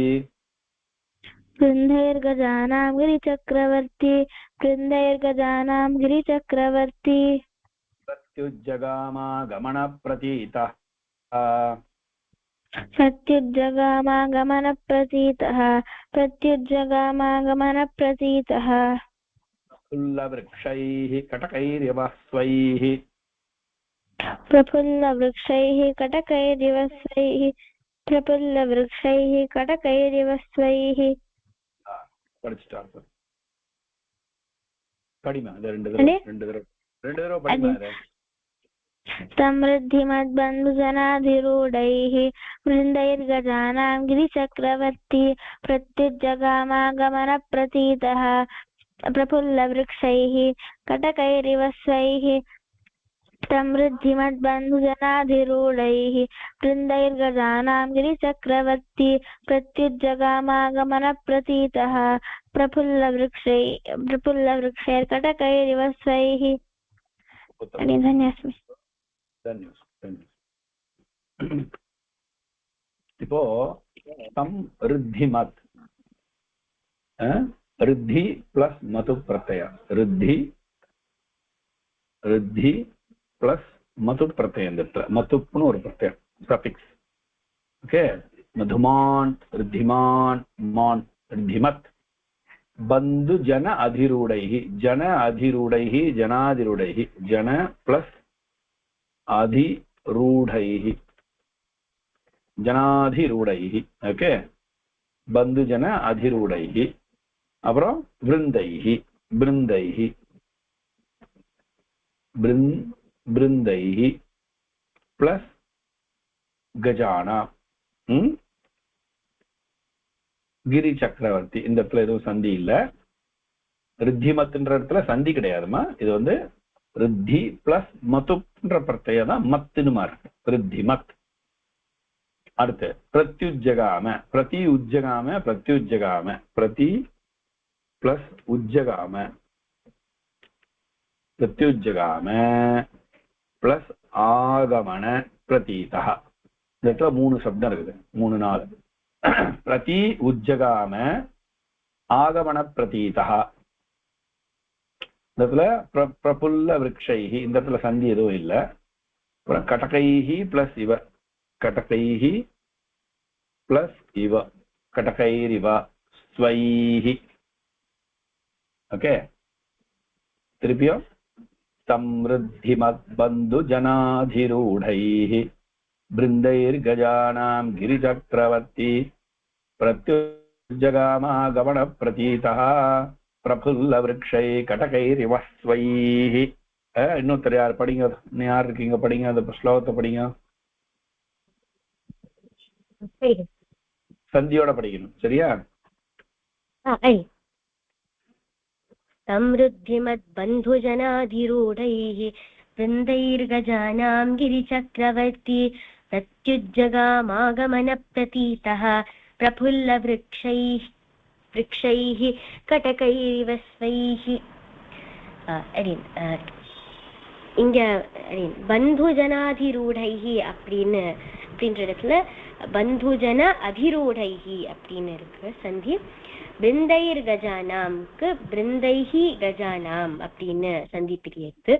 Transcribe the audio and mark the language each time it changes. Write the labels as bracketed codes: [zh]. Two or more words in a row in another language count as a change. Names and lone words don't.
[sa] प्रत्युज्जगामागमनप्रतीतः प्रफुल्लवृक्षैः कटकैरिव स्वैः படிச்சுட்டாங்க. [ta] படிமா ரெண்டு தடவை படிமா. [sa] समृद्धिमद्बन्धुजनाधिरूढैः वृन्दैर्गजानां गिरिचक्रवर्ती प्रत्युज्जगामागमनप्रतीतः प्रफुल्लवृक्षैः कटकैरिव स्वैः समृद्धिमद्बन्धुजनाधिरूढैः वृन्दैर्गजानां गिरिचक्रवर्ती प्रत्युज्जगामागमनप्रतीतः प्रफुल्लवृक्षैर्कटकैरिव स्वैः. धन्यस्मि. [ta] இப்போ தம் ரித்திமத், ரித்தி பிளஸ் மது பிரத்யா, ரித்தி பிளஸ் மது பிரத்யம், மதுப்னு ஒரு பிரத்யம் சஃபிக்ஸ். [sa] ஓகே, मधुमान् ऋद्धिमान् मान् ऋद्धिमत् बंधु जन अधिरूढैः जनाधिरूढैः जन प्लस अधिरूढैः जनाधिरूढैः. ओके, बंधु जन अधिरूढैः. अப்புறம் वृन्दैः प्लस गजाना गिरी चक्रवर्ती. [ta] இந்த இடத்துல எதுவும் சந்தி இல்ல. ரித்திமத்ன்ற இடத்துல சந்தி கிடையாதுமா. இது வந்து ரித்தி பிளஸ் மதுன்ற பிரத்யம் தான் மத்துன்னு மாறு. ரித்திமத். அடுத்து பிரத்யுஜ்ஜகாம, பிரதி பிளஸ் உஜ்ஜகாம, பிரத்யுஜ்ஜகாம பிளஸ் ஆகமன பிரதீதா. இந்த இடத்துல 3 சப்தம் இருக்குது, 3 4. [sa] प्रति उज्जगाम आगमन प्रतीतः. प्रफुल्ल वृक्षैः, [ta] இந்த இடத்துல சந்தி எதுவும் இல்ல. [sa] कटकैः प्लस इव, कटकैः प्लस इव, कटकैरिव स्वैः. ओके, திருப்பியோ समृद्धिमद्बन्धुजनाधिरूढैः वृन्दैर्गजानां गिरिचक्रवर्ती प्रत्युजगामागमन प्रतीता प्रफुल्ल वृक्षै कटकैरिव स्वैः. [ta] இன்னொருத்தர் யார் படிங்க, யார் இருக்கீங்க படிங்க, அந்த ஸ்லோகத்தை படிங்க. சந்தியோட படிக்கணும், சரியா? [sa] समृद्धिमद्बन्धुजनाधिरूढैः वृन्दैर्गजानां गिरिचक्रवर्ती प्रत्युज्जगामागमनप्रतीतः प्रफुल्लवृक्षैः कटकैरिव स्वैः. [ta] இங்க பந்துஜனாதிரூடைஹி அப்படின்ற இடத்துல பந்துஜன அதிரூடைஹி அப்படின்னு இருக்கு சந்தி. பிருந்தைர் கஜானாம்க்கு பிருந்தைஹி கஜானாம் அப்படின்னு சந்தி பிரியத்து.